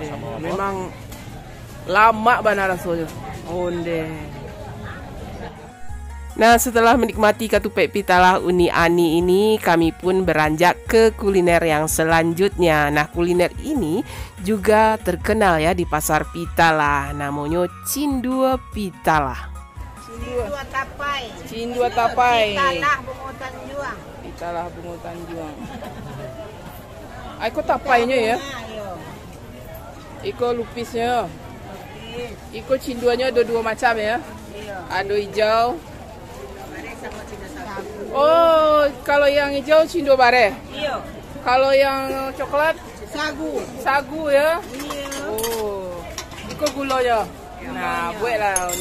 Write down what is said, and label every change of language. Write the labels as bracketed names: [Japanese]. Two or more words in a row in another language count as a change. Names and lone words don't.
[Indonesian] Memang lama banget rasanya. [Minangkabau] Onde. [Indonesian] Nah, setelah menikmati ketupek Pitala Uni Ani ini, kami pun beranjak ke kuliner yang selanjutnya. Nah, kuliner ini juga terkenal ya di pasar Pitala. Namanya Cindua Pitala. Cindua tapai. Cindua tapai. Pitalah Bungutan Juang. Pitalah Bungutan Juang. [Minangkabau] Iko tapainya ya. Iko lupisnya. Iko cinduanya ada dua macam ya. [Indonesian] Ada hijau. Oh, kalau yang hijau cindo bare. Iya. Kalau yang coklat Sagu. Sagu ya. Iya. [Minangkabau] Oh. Iko gulanya. Nah, buatlah ini.